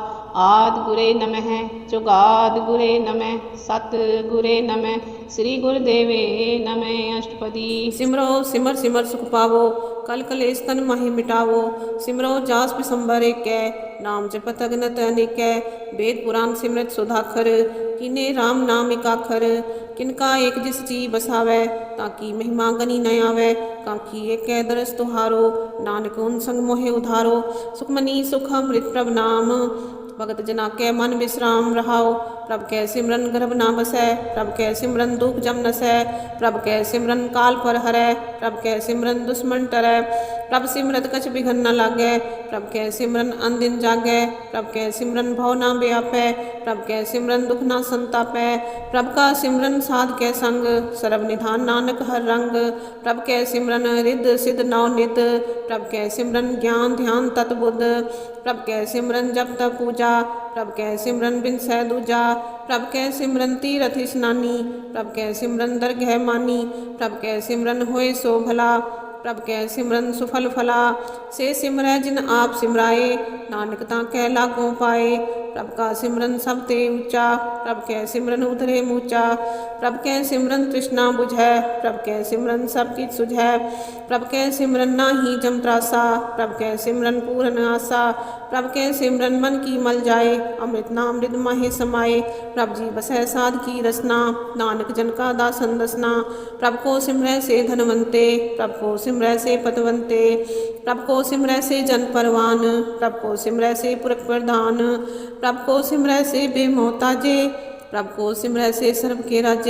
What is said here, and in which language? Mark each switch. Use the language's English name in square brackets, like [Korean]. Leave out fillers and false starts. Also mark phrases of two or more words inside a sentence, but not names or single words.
[Punjabi] ਆਦਿ ਗੁਰੇ ਨਮਹਿ ਜੁਗਾਦਿ ਗੁਰੇ ਨਮਹਿ ਸਤ ਗੁਰੇ ਨਮਹਿ ਸ੍ਰੀ ਗੁਰਦੇਵੇ ਨਮਹਿ। ਅਸ਼ਟਪਦੀ। ਸਿਮਰੋ ਸਿਮਰ ਸਿਮਰ ਸੁਖ ਪਾਵੋ ਕਲ ਕਲੇਸ਼ ਤਨ ਮਾਹਿ ਮਿਟਾਵੋ। ਸਿਮਰੋ ਜਾਸ ਬਿਸੰਬਰ ਏਕੈ ਨਾਮ ਜਪਤ ਅਗਨਤ ਅਨੇਕੈ। ਵੇਦ ਪੁਰਾਣ ਸਿਮਰਤ ਸੁਧਾਖਰ ਕਿਨੇ ਰਾਮ ਨਾਮ ਏਕਾਖਰ। ਕਿਨਕਾ ਏਕ ਜਿਸ ਜੀ ਬਸਾਵੈ ਤਾਕਿ ਮਹਿਮਾ ਗਨੀ ਨ ਆਵੈ। ਕਾਕੀ ਏਕ ਦਰਸ ਤੁਹਾਰੋ ਨਾਨਕ ਉਨ ਸੰਗ ਮੋਹੇ ਉਧਾਰੋ। ਸੁਖਮਨੀ ਸੁਖ ਅੰਮ੍ਰਿਤ ਪ੍ਰਭ ਨਾਮ ਭਗਤ ਜਨਾ ਕੈ ਮਨ ਵਿਸ਼੍ਰਾਮ ਰਹਾਓ। ਪ੍ਰਭ ਕੈ ਸਿਮਰਨ ਗਰਭ ਨਾ ਬਸੈ ਪ੍ਰਭ ਕੈ ਸਿਮਰਨ ਦੁਖ ਜਮ ਨਸੈ। ਪ੍ਰਭ ਕੈ ਸਿਮਰਨ ਕਾਲ ਪਰ ਹਰੈ ਪ੍ਰਭ ਕੈ ਸਿਮਰਨ ਦੁਸ਼ਮਨ ਟਰੈ। ਪ੍ਰਭ ਸਿਮਰਤ ਕਛ ਬਿਘਨ ਨ ਲਾਗੈ ਪ੍ਰਭ ਕੈ ਸਿਮਰਨ ਅਨਦਿਨ ਜਾਗੈ। ਪ੍ਰਭ ਕੈ ਸਿਮਰਨ ਭਵ ਨਾ ਵਿਆਪੈ ਪ੍ਰਭ ਕੈ ਸਿਮਰਨ ਦੁਖ ਨਾ ਸੰਤਾਪੈ। ਪ੍ਰਭ ਕਾ ਸਿਮਰਨ ਸਾਧ ਕੈ ਸੰਗ ਸਰਬ ਨਿਧਾਨ ਨਾਨਕ ਹਰ ਰੰਗ। ਪ੍ਰਭ ਕੈ ਸਿਮਰਨ ਰਿਧ ਸਿਧ ਨਉ ਨਿਧ ਪ੍ਰਭ ਕੈ ਸਿਮਰਨ ਗਿਆਨ ਧਿਆਨ ਤਤ ਬੁਧ। ਪ੍ਰਭ ਕੈ ਸਿਮਰਨ ਜਪ ਤਪ ਪੂਜਾ ਪ੍ਰਭ ਕੈ ਸਿਮਰਨ ਬਿਨਸੈ ਦੂਜਾ। ਪ੍ਰਭ ਕੈ ਸਿਮਰਨ ਤੀਰਥ ਇਸਨਾਨੀ ਪ੍ਰਭ ਕੈ ਸਿਮਰਨ ਦਰਗਹ ਮਾਨੀ। ਪ੍ਰਭ ਕੈ ਸਿਮਰਨ ਹੋਏ ਸੋ ਭਲਾ ਪ੍ਰਭ ਕੈ ਸਿਮਰਨ ਸੁਫਲ ਫਲਾ। ਸੇ ਸਿਮਰੈ ਜਿਨ ਆਪ ਸਿਮਰਾਏ ਨਾਨਕ ਤਾਕੈ ਲਾਗੋਂ ਪਾਏ। ਪ੍ਰਭ ਕਾ ਸਿਮਰਨ ਸਬ ਤੇ ਊਚਾ ਪ੍ਰਭ ਕੈ ਸਿਮਰਨ ਉਤਰੇ ਮੂਚਾ। ਪ੍ਰਭ ਕੈ ਸਿਮਰਨ ਤ੍ਰਿਸ਼ਨਾ ਬੁਝੈ ਪ੍ਰਭ ਕੈ ਸਿਮਰਨ ਸਬ ਕਿਛ ਸੁਝੈ। ਪ੍ਰਭ ਕੈ ਸਿਮਰਨ ਨਾਹੀ ਜਮ ਤ੍ਰਾਸਾ ਪ੍ਰਭ ਕੈ ਸਿਮਰਨ ਪੂਰਨ ਆਸਾ। ਪ੍ਰਭ ਕੈ ਸਿਮਰਨ ਮਨ ਕੀ ਮਲ ਜਾਏ ਅੰਮ੍ਰਿਤ ਨਾਮ ਰਿਦ ਮਾਹੇ ਸਮਾਏ। ਪ੍ਰਭ ਜੀ ਬਸੈ ਸਾਧ ਕੀ ਰਸਨਾ ਨਾਨਕ ਜਨ ਕਾ ਦਾਸਨ ਦਸਨਾ। ਪ੍ਰਭ ਕੋ ਸਿਮਰੈ ਸੇ ਧਨਵੰਤੇ ਪ੍ਰਭ ਕੋ ਸਿਮਰੈ ਸੇ ਪਤਵੰਤੇ। ਪ੍ਰਭ ਕੋ ਸਿਮਰੈ ਸੇ ਜਨ ਪਰਵਾਨ ਪ੍ਰਭ ਕੋ ਸਿਮਰੈ ਸੇ ਪੁਰਖ ਪ੍ਰਧਾਨ। ਪ੍ਰਭ ਕੋ ਸਿਮਰੈ ਸੇ ਬੇਮੁਹਤਾਜੇ ਪ੍ਰਭ ਕੋ ਸਿਮਰੈ ਸੇ ਸਰਬ ਕੇ ਰਾਜੇ।